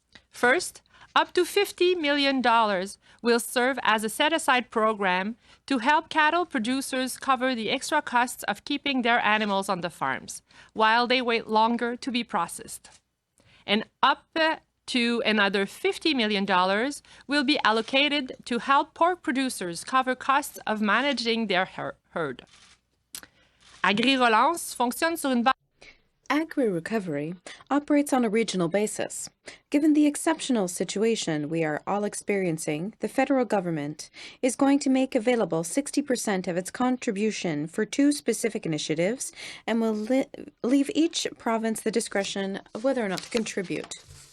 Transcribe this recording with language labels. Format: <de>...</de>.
<en>First, up to $50 million will serve as a set-aside program to help cattle producers cover the extra costs of keeping their animals on the farms while they wait longer to be processed. And up to another $50 million will be allocated to help pork producers cover costs of managing their herd.</en> <fr>Agri Relance fonctionne sur une base.</fr> <en>Agri Recovery operates on a regional basis. Given the exceptional situation we are all experiencing, the federal government is going to make available 60% of its contribution for two specific initiatives and will leave each province the discretion of whether or not to contribute.</en>